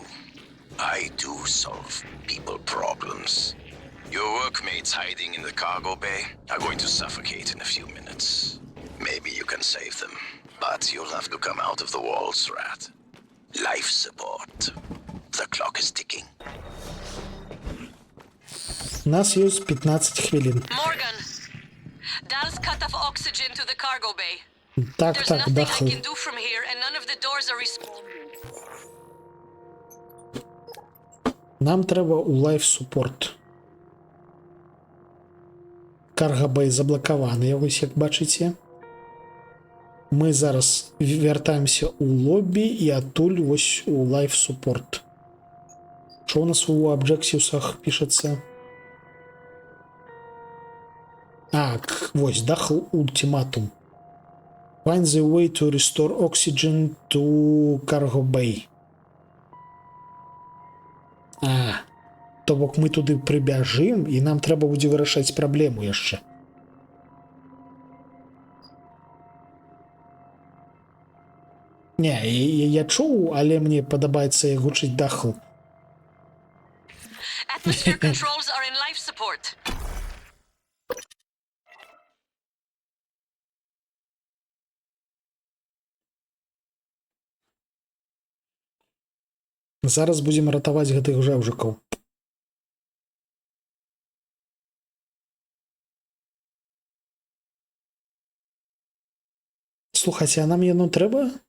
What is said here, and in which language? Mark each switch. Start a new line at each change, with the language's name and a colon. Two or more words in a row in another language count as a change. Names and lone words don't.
English: I do solve people problems. Your workmates hiding in the cargo bay are going to suffocate in a few minutes. Maybe you can save them, but you'll have to come out of the walls, Rat. Life support. The clock is ticking.
Russian: У нас есть 15 хвилин.
English: Morgan, Dal's cut off oxygen to the cargo bay.
Belarusian: Так,
English: There's
Belarusian: так,
English: nothing
Belarusian: Дахл.
English: I can do from here, and none of the doors are responding.
Belarusian: Нам треба у
English: life support.
Belarusian: Карго-бэй заблакаваны, вось як бачыце. Мы зараз вяртаемся у лобі і адтуль вось у
English: life support.
Belarusian: Што у нас у абжэксіусах пішацца? Вось, Дахл ультиматум.
English: Find the way to restore oxygen to Cargo-Bay.
Belarusian: То бок мы туды прыбяжым, і нам трэба будзе вырашаць праблему яшчэ. Не, я чуў, але мне падабаецца як гучыць Дахл.
English: Atmosphere controls are in life support.
Belarusian: Зараз будзем ратаваць гэтых жэўжыкаў. Слухайце, а нам яно трэба?